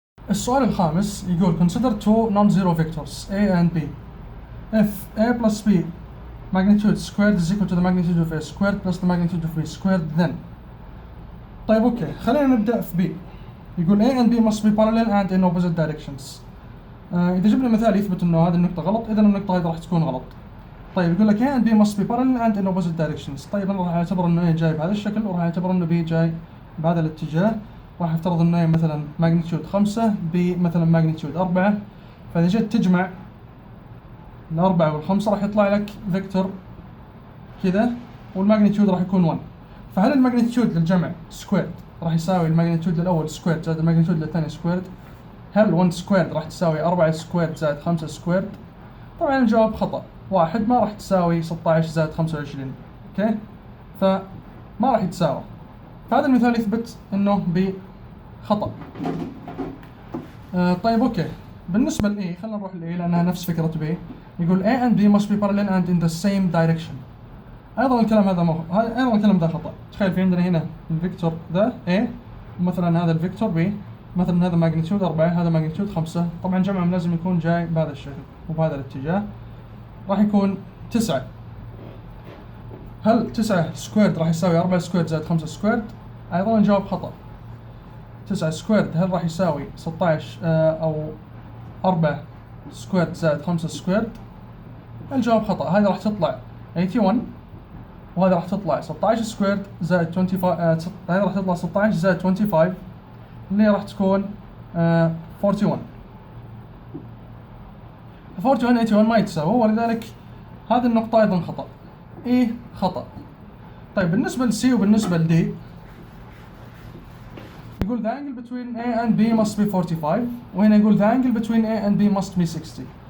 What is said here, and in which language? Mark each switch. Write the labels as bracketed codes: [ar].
[ar] السؤال الخامس يقول [en] consider two non-zero vectors a and b if a plus b magnitude squared is equal to the magnitude of a squared plus the magnitude of b squared then. [ar] طيب اوكي، خلينا نبدأ في b. [en] يقول a and b must be parallel and in opposite directions. [ar] إذا جبنا مثال يثبت إنه هذه النقطة غلط، إذا النقطة هذه راح تكون غلط. طيب يقول لك [en] a and b must be parallel and in opposite directions. [ar] طيب أنا راح أعتبر إنه a جاي بهذا الشكل، وراح أعتبر إنه b جاي بهذا الاتجاه. راح افترض انه مثلا ماجنتيود 5 بمثلا ماجنتيود 4، فاذا جيت تجمع الأربعة والخمسة راح يطلع لك فيكتور كذا، والماجنتيود راح يكون 1. فهل الماجنتيود للجمع سكويرد راح يساوي الماجنتيود للأول سكويرد زائد الماجنتيود للثاني سكويرد؟ هل 1 سكويرد راح تساوي 4 سكويرد زائد 5 سكويرد؟ طبعا الجواب خطأ. واحد ما راح تساوي 16 زائد 25. اوكي، فما راح يتساوى. فهذا المثال يثبت انه بخطأ. طيب اوكي، بالنسبة لإي خلينا نروح لإي لأنها نفس فكرة بي. [en] يقول A and B must be parallel and in the same direction. [ar] أيضا الكلام هذا أيضا الكلام ذا خطأ. تخيل في عندنا هنا الفيكتور ذا A، ومثلا هذا الفيكتور B، مثلا هذا ماجنتيود 4، هذا ماجنتيود 5. طبعا جمعهم لازم يكون جاي بهذا الشكل وبهذا الاتجاه، راح يكون 9. هل 9 سكويرد راح يساوي 4 سكويرد زائد 5 سكويرد؟ أيضا الجواب خطأ. 9 سكويرد هل راح يساوي 16 أو 4 سكويرد زائد 5 سكويرد؟ الجواب خطأ. هذه راح تطلع 81، وهذا راح تطلع 16 سكويرد زائد 25. هذه راح تطلع 16 زائد 25 اللي راح تكون 41. 81 ما يتساوي، ولذلك هذه النقطة أيضا خطأ. إيه خطأ. طيب بالنسبة لسي وبالنسبة لدي يقول [en] the angle between A and B must be 45، [ar] وهنا يقول [en] the angle between A and B must be 60.